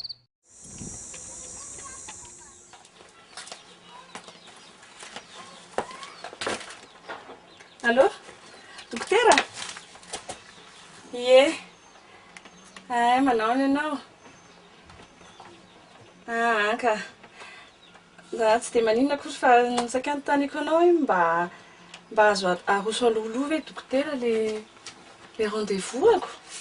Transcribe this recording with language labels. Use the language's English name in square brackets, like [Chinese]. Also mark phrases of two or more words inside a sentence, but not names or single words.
[Malagasy] allo dokotera ie manao ny ianao ka za tsy dia maninona kory fa nisakany tanyko anao hoe mba azo aroso alohaloha ve dokotera le rendez-vous ako